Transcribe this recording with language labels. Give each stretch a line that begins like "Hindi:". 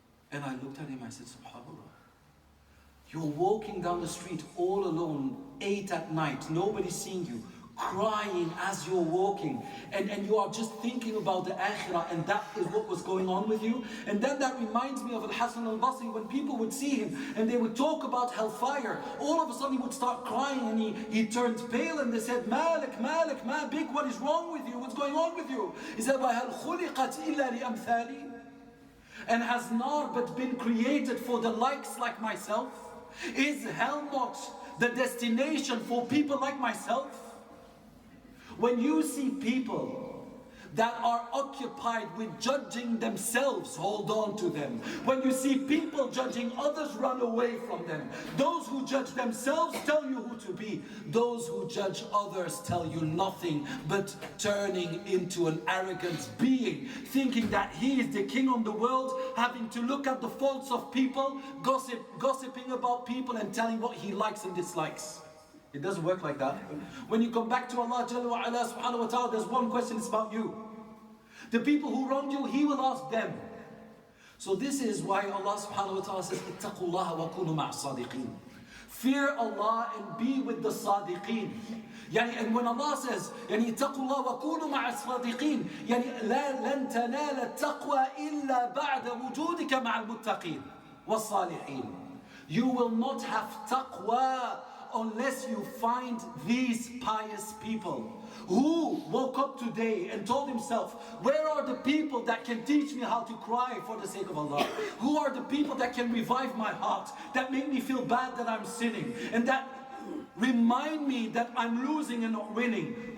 English: And I looked at him, I said, subhanallah. You're walking down the street all alone, 8 at night, nobody's seeing you, crying as you're walking, and you are just thinking about the akhirah, and that is what was going on with you. And then that reminds me of Al-Hasan al-Basri, when people would see him and they would talk about hellfire, all of a sudden he would start crying and he turned pale, and they said, Malik, Malik, ma big, what is wrong with you? What's going on with you? He said,
Arabic: وَهَلْ خُلِقَتْ إِلَّا لِأَمْثَالِي?
English: And has nar but been created for the likes like myself? Is hell not the destination for people like myself? When you see people that are occupied with judging themselves, hold on to them. When you see people judging others, run away from them. Those who judge themselves tell you who to be. Those who judge others tell you nothing but turning into an arrogant being, thinking that he is the king of the world, having to look at the faults of people, gossiping about people and telling what he likes and dislikes. It doesn't work like that. When you come back to Allah Jalla wa Ala subhanahu wa ta'ala, there's one question, it's about you. The people who wronged you, He will ask them. So this is why Allah subhanahu wa ta'ala says,
Arabic: اتَّقُوا اللَّهَ وَكُونُوا مَعَ الصَّادِقِينَ.
English: Fear Allah and be with the Sadiqeen. And when Allah says,
Arabic: اتَّقُوا اللَّهَ وَكُونُوا مَعَ الصَّادِقِينَ, لَن تَنَالَ التَّقْوَى إِلَّا بَعْدَ وُجُودِكَ مَعَ الْمُتَّقِينَ وَالصَّالِحِينَ.
English: You will not have taqwa unless you find these pious people who woke up today and told himself, where are the people that can teach me how to cry for the sake of Allah? Who are the people that can revive my heart, that make me feel bad that I'm sinning, and that remind me that I'm losing and not winning?